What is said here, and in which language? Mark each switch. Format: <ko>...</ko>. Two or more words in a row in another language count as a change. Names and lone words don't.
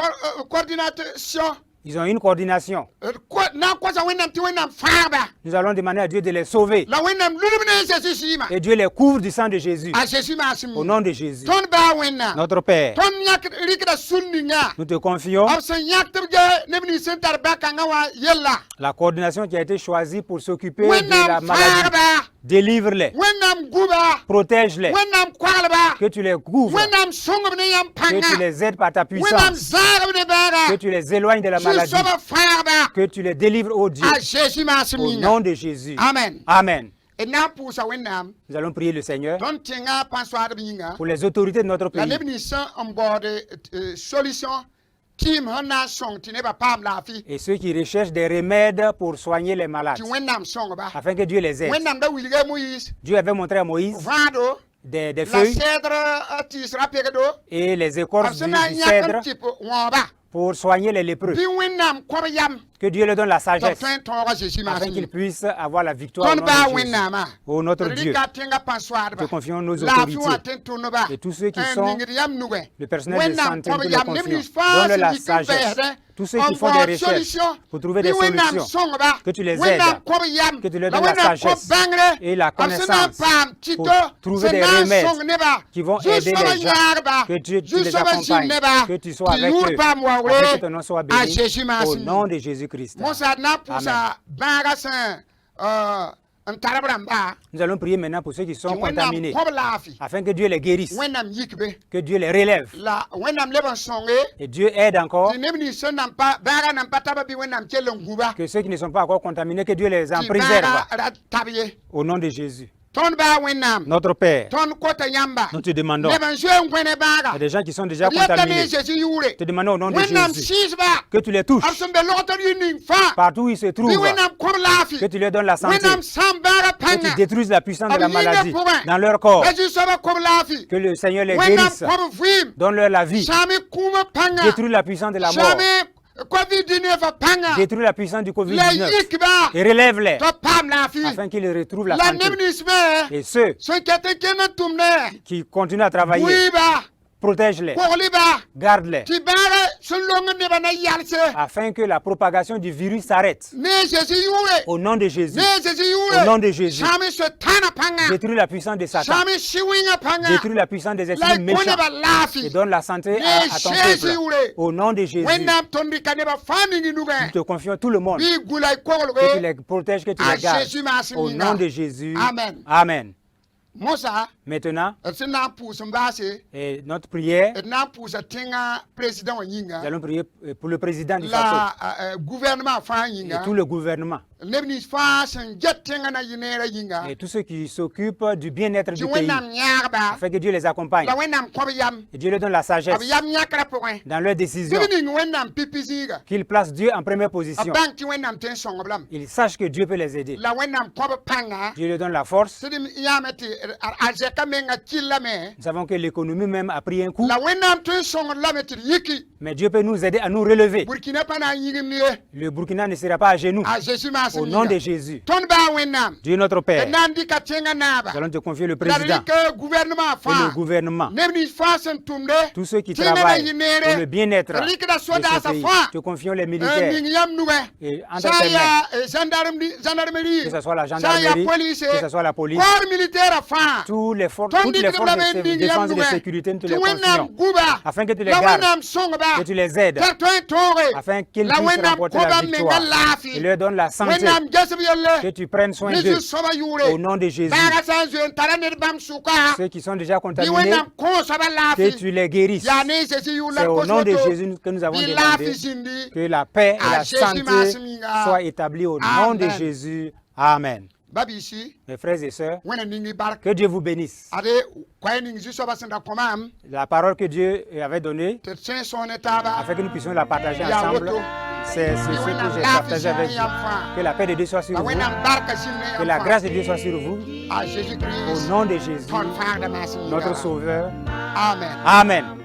<mos>b tara coordination</mos> <fr>Ils ont une coordination.</fr> <mos>Na kwasa wẽnnaam tɩ wẽnnaam fãagba</mos> <fr>Nous allons demander à Dieu de les sauver.</fr> <mos>la wẽnnaam lulb ne Jésus sɩɩma</mos> <fr>Et Dieu les couvre du sang de Jésus.</fr> <mos>a Jésus maasem</mos> <fr>Au nom de Jésus.</fr> <mos>tõnd baa wẽnnaam</mos> <fr>Notre Père,</fr> <mos>tõnd yãk rɩkda sũn ninga</mos> <fr>nous te confions</fr> <mos>b sẽn yãk tɩ b ge neb nins sẽn tar bã-kãngã wã yella</mos> <fr>la coordination qui a été choisie pour s'occuper de la</fr> <mos>wẽnnaam</mos> <fr>maladie.</fr> <mos>fãagba</mos> <fr>Délivre-les,</fr> <mos>wẽnnaam guba</mos> <fr>protège-les,</fr> <mos>wẽnnaam koglba</mos> <fr>que tu les couvres,</fr> <mos>wẽnnaam sõngb ne yãmb</mos> <fr>que tu</fr> <mos>pãnga</mos> <fr>les aides par ta</fr> <mos>wẽnnaam</mos> <fr>puissance,</fr> <mos>zaagb ne bãaga</mos> <fr>que tu les éloignes de la maladie,</fr> <mos>zu-soabã fãagba</mos> <fr>que tu les délivres, ô Dieu,</fr> <mos>a Jésus maasem</mos> <fr>au</fr> <mos>yĩnga</mos> <fr>nom de Jésus.</fr> <mos>amen</mos> <fr>Amen.</fr> <mos>d na n pʋʋsa wẽnnaam</mos> <fr>Nous allons prier le Seigneur</fr> <mos>tõnd tẽngã pãn-soaadb yĩnga</mos> <fr>pour les autorités de notre</fr> <mos>la</mos> <fr>pays</fr> <mos>neb nins sẽn n baood solution tɩɩm sẽn na n sõng tɩ nebã paam laafɩ</mos> <fr>et ceux qui recherchent des remèdes pour soigner les malades,</fr> <mos>tɩ wẽnnaam sõngba</mos> <fr>afin que Dieu les aide.</fr> <mos>wẽnnaam da wilga Moïse</mos> <fr>Dieu avait montré à Moïse</fr> <mos>vãado</mos> <fr>des</fr> <mos>la</mos> <fr>feuilles</fr> <mos>cèdre tɩɩsrã pegdo</mos> <fr>et les</fr> <mos>b</mos> <fr>écorces</fr> <mos>sẽn</mos> <fr>du</fr> <mos>na n yãk</mos> <fr>cèdre</fr> <mos>n tɩp wãoba</mos> <fr>pour soigner les lépreux.</fr> <mos>bɩ wẽnnaam kõb yam</mos> <fr>Que Dieu leur donne la</fr> <mos>tɩ b</mos> <fr>sagesse</fr> <mos>tõe n tõoga Jésus</mos> <fr>afin</fr> <mos>maasem</mos> <fr>qu'ils puissent avoir la victoire au</fr> <mos>tõnd</mos> <fr>nom</fr> <mos>baa</mos> <fr>de Jésus.</fr> <mos>wẽnnaamã</mos> <fr>Ô notre Dieu,</fr> <mos>rɩka tẽngã pãn-soaadba</mos> <fr>te confions nos</fr> <mos>laafɩ wã</mos> <fr>autorités,</fr> <mos>tẽn tʋmdba</mos> <fr>et tous ceux qui</fr> <mos>n</mos> <fr>sont</fr> <mos>ningd yam nugẽ</mos> <fr>le personnel de</fr> <mos>wẽnnaam</mos> <fr>santé,</fr> <mos>kõb</mos> <fr>nous les</fr> <mos>yam neb</mos> <fr>confions.</fr> <mos>nins fãa</mos> <fr>Donne</fr> <mos>sẽn</mos> <fr>la</fr> <mos>yik</mos> <fr>n</fr> <mos>sagesse.</mos> <fr>vɛɛsdẽ</fr> <mos>Tous ceux qui font des recherches pour trouver des</mos> <fr>wẽnnaam</fr> <mos>solutions,</mos> <fr>sõngba</fr> <mos>que tu les</mos> <fr>wẽnnaam</fr> <mos>aides,</mos> <fr>kõb yam</fr> <mos>que tu leur</mos> <fr>la</fr> <mos>donnes la</mos> <fr>wẽnnaam kõb</fr> <mos>sagesse</mos> <fr>bãngre</fr> <mos>et la</mos> <fr>b sẽn na n</fr> <mos>connaissance</mos> <fr>paam tɩto</fr> <mos>pour trouver</mos> <fr>sẽn</fr> <mos>des</mos> <fr>na n</fr> <mos>remèdes</mos> <fr>sõng neba</fr> <mos>qui vont aider</mos> <fr>zu-soabã</fr> <mos>les gens,</mos> <fr>yãagba</fr> <mos>que tu les</mos> <fr>zu-soabã zĩnd</fr> <mos>accompagnes,</mos> <fr>neba</fr> <mos>que tu sois</mos> <fr>tɩ</fr> <mos>avec</mos> <fr>yũud</fr> <mos>eux,</mos> <fr>paam</fr> <mos>afin que</mos> <fr>waoogre</fr> <mos>ton nom soit</mos> <fr>a</fr> <mos>béni,</mos> <fr>Jésus</fr> <mos>au</mos> <fr>maasem</fr> <mos>nom de Jésus-Christ.</mos> <fr>mosa d na n pʋʋsa bãagã sẽn n tarb rãmba</fr> <mos>Nous allons prier maintenant pour ceux qui</mos> <fr>tɩ</fr> <mos>sont</mos> <fr>wẽnnaam</fr> <mos>contaminés,</mos> <fr>kõb laafɩ</fr> <mos>afin que Dieu les guérisse,</mos> <fr>wẽnnaam yikbe</fr> <mos>que Dieu les relève,</mos> <fr>la wẽnnaam leb n sõnge</fr> <mos>et Dieu aide encore,</mos> <fr>tɩ neb nins sẽn nan pa bãagã nan pa taba bɩ wẽnnaam kell n guba</fr> <mos>que ceux qui ne sont pas encore contaminés, que Dieu les en</mos> <fr>tɩ</fr> <mos>préserve,</mos> <fr>bãagã ra tab ye</fr> <mos>au nom de Jésus.</mos> <fr>tõnd baa wẽnnaam</fr> <mos>Notre Père,</mos> <fr>tõnd kota yãmba</fr> <mos>nous te demandons,</mos> <fr>neb n zoe n kõ ne</fr> <mos>il y</mos> <fr>bãaga</fr> <mos>a</mos> <fr>des gens qui sont déjà</fr> <mos>d yeta ne</mos> <fr>contaminés,</fr> <mos>Jésus yʋʋre</mos> <fr>te demandons au nom de</fr> <mos>wẽnnaam</mos> <fr>Jésus</fr> <mos>sɩɩsba</mos> <fr>que tu les touches</fr> <mos>b sẽn be logtr yɩ ning fãa</mos> <fr>partout où ils se</fr> <mos>bɩ</mos> <fr>trouvent,</fr> <mos>wẽnnaam kõb laafɩ</mos> <fr>que tu leur donnes la santé,</fr> <mos>wẽnnaam sãn bãagã</mos> <fr>que tu</fr> <mos>pãnga</mos> <fr>détruises la puissance de la</fr> <mos>Ab yĩnga</mos> <fr>maladie</fr> <mos>pʋgẽ</mos> <fr>dans leur corps,</fr> <mos>la zu-soabã kõb laafɩ</mos> <fr>que le Seigneur les</fr> <mos>wẽnnaam</mos> <fr>guérisse,</fr> <mos>kõb vɩɩm</mos> <fr>donne-leur la vie,</fr> <mos>sãame kũumã pãnga</mos> <fr>détruis la puissance de la mort,</fr> <mos>sãame covid-19 pãnga</mos> <fr>détruis la puissance du</fr> <mos>la</mos> <fr>Covid-19</fr> <mos>yikba</mos> <fr>et relève-les</fr> <mos>tɩ paam laafɩ</mos> <fr>afin qu'ils retrouvent la</fr> <mos>la neb</mos> <fr>santé.</fr> <mos>nins me</mos> <fr>Et ceux</fr> <mos>sẽn ket n kẽnd n tʋmdẽ</mos> <fr>qui continuent à travailler,</fr> <mos>bʋɩɩba</mos> <fr>protège-les,</fr> <mos>koglɩba</mos> <fr>garde-les,</fr> <mos>tɩ bãagã sẽn long nebã na yalse</mos> <fr>afin que la propagation du virus s'arrête.</fr> <mos>ne Jésus yʋʋre</mos> <fr>Au nom de Jésus,</fr> <mos>ne Jésus</mos> <fr>au nom</fr> <mos>yʋʋre</mos> <fr>de Jésus,</fr> <mos>sãame sotana pãnga</mos> <fr>détruis la puissance de Satan,</fr> <mos>sãame sɩ-wɩngã pãnga</mos> <fr>détruis la puissance des</fr> <mos>la</mos> <fr>esprits</fr> <mos>y kõ</mos> <fr>méchants</fr> <mos>nebã</mos> <fr>et</fr> <mos>laafɩ</mos> <fr>donne la santé à ton</fr> <mos>Jésus</mos> <fr>peuple.</fr> <mos>yʋʋre</mos> <fr>Au nom de Jésus,</fr> <mos>wẽnnaam tõnd rɩka nebã fãa ning</mos> <fr>nous</fr> <mos>nugẽ</mos> <fr>te confions tout le monde,</fr> <mos>bɩ gula y</mos> <fr>que tu</fr> <mos>koglge</mos> <fr>les protèges, que tu</fr> <mos>à</mos> <fr>les gardes.</fr> <mos>Jésus maasem</mos> <fr>Au</fr> <mos>yĩnga</mos> <fr>nom de Jésus,</fr> <mos>Amen.</mos> <fr>Amen.</fr> <mos>mosa</mos> <fr>Maintenant,</fr> <mos>d sẽn na n pʋʋs n baase</mos> <fr>et notre prière,</fr> <mos>d na n pʋʋsa tẽngã président wã</mos> <fr>nous</fr> <mos>yĩnga</mos> <fr>allons prier pour le président du Faso</fr> <mos>la gouvernement fãa</mos> <fr>et</fr> <mos>yĩnga</mos> <fr>tout le gouvernement</fr> <mos>neb nins fãa sẽn get tẽngã na yɩ neerã yĩnga</mos> <fr>et tous ceux qui s'occupent du bien-être</fr> <mos>tɩ</mos> <fr>du pays,</fr> <mos>wẽnnaam yãagba</mos> <fr>afin que Dieu les accompagne</fr> <mos>la wẽnnaam kõb yam</mos> <fr>et Dieu leur donne la sagesse</fr> <mos>b yam yãkrã pʋgẽ</mos> <fr>dans leurs</fr> <mos>tɩ</mos> <fr>décisions,</fr> <mos>b ning wẽnnaam pipi zĩiga</mos> <fr>qu'ils placent Dieu en première</fr> <mos>b</mos> <fr>position.</fr> <mos>bãng tɩ wẽnnaam tõe n sõng b lame</mos> <fr>Ils sachent que Dieu peut les aider.</fr> <mos>la wẽnnaam kõb pãnga</mos> <fr>Dieu leur donne la force.</fr> <mos>tɩ d yãame tɩ a zɛka menga kɩllame</mos> <fr>Nous savons que l'économie même a pris un coup,</fr> <mos>la wẽnnaam tõe n sõngd lame tɩ d yiki</mos> <fr>mais Dieu peut nous aider à nous relever.</fr> <mos>burkina pa na n yĩgimd ye</mos> <fr>Le Burkina ne sera pas à genoux.</fr> <mos>a Jésus maasem</mos> <fr>Au nom de</fr> <mos>yĩnga</mos> <fr>Jésus,</fr> <mos>tõnd baa wẽnnaam</mos> <fr>Dieu notre Père,</fr> <mos>d na n dɩka tẽngã naaba</mos> <fr>nous allons te confier le</fr> <mos>la d</mos> <fr>président</fr> <mos>rɩk gouvernement</mos> <fr>et le</fr> <mos>fãa</mos> <fr>gouvernement,</fr> <mos>neb nins fãa sẽn tʋmde</mos> <fr>tous ceux qui</fr> <mos>tẽngã na</mos> <fr>travaillent</fr> <mos>yɩ</mos> <fr>pour</fr> <mos>neere</mos> <fr>le bien-être</fr> <mos>rɩkda</mos> <fr>de ce</fr> <mos>sodaasã</mos> <fr>pays.</fr> <mos>fãa</mos> <fr>Te confions les</fr> <mos>n</mos> <fr>militaires</fr> <mos>ning yam nugẽ</mos> <fr>et entre</fr> <mos>sã n</mos> <fr>tes mains,</fr> <mos>yaa gendarmerie</mos> <fr>que ce soit la</fr> <mos>sã n yaa</mos> <fr>gendarmerie,</fr> <mos>police</mos> <fr>que ce soit la police, corps militaire</fr> <mos>fãa</mos> <fr>toutes les forces</fr> <mos>tõnd</mos> <fr>de</fr> <mos>dɩkd b lame n ning</mos> <fr>défense</fr> <mos>yam</mos> <fr>et de</fr> <mos>nugẽ</mos> <fr>sécurité, nous te</fr> <mos>tɩ</mos> <fr>les</fr> <mos>wẽnnaam</mos> <fr>confions,</fr> <mos>guba</mos> <fr>afin que tu les</fr> <mos>la</mos> <fr>gardes,</fr> <mos>wẽnnaam sõngba</mos> <fr>que tu les aides,</fr> <mos>t'a tõe n tõoge</mos> <fr>afin qu'ils</fr> <mos>la</mos> <fr>puissent</fr> <mos>wẽnnaam</mos> <fr>remporter la</fr> <mos>kõbam menga</mos> <fr>victoire.</fr> <mos>laafɩ</mos> <fr>Et leur donne la santé,</fr> <mos>wẽnnaam gesb</mos> <fr>que</fr> <mos>yelle</mos> <fr>tu prennes soin</fr> <mos>ne</mos> <fr>d'eux.</fr> <mos>zu-soabã</mos> <fr>Au</fr> <mos>yʋʋre</mos> <fr>nom de Jésus,</fr> <mos>bãagã sã n zoe n tara ned bãmb sʋka</mos> <fr>ceux qui sont déjà</fr> <mos>bɩ</mos> <fr>contaminés,</fr> <mos>wẽnnaam kõosba</mos> <fr>que</fr> <mos>laafɩ</mos> <fr>tu les guérisses.</fr> <mos>yaa ne Jésus yʋʋr la</mos> <fr>C'est au nom de</fr> <mos>kos</mos> <fr>Jésus que nous avons</fr> <mos>bɩ</mos> <fr>demandé</fr> <mos>laafɩ zĩndi</mos> <fr>que la paix et</fr> <mos>à</mos> <fr>la</fr> <mos>Jésus</mos> <fr>santé</fr> <mos>maasem yĩnga.</mos> <fr>soient établies au nom de</fr> <mos>Amen.</mos> <fr>Jésus. Amen.</fr> <mos>babiisi</mos> <fr>Mes frères et sœurs,</fr> <mos>wẽna ningi bark</mos> <fr>que Dieu vous bénisse.</fr> <mos>ade koɛɛ ning zu-soabã sẽn da kõmaam</mos> <fr>La parole que Dieu avait donnée,</fr> <mos>tɩ d tõe sõone taaba</mos> <fr>afin que nous puissions la partager</fr> <mos>yaa</mos> <fr>ensemble,</fr> <mos>woto</mos> <fr>c'est ce que j'ai partagé avec vous. Que la paix de Dieu soit sur</fr> <mos>la</mos> <fr>vous,</fr> <mos>wẽnnaam barka zĩnd ne</mos> <fr>que la grâce de Dieu soit sur vous,</fr> <mos>a Jésus</mos> <fr>au</fr> <mos>Christ</mos> <fr>nom de Jésus,</fr> <mos>tõnd fãagda maasem</mos> <fr>notre Sauveur.</fr> <mos>amen</mos> <fr>Amen.</fr>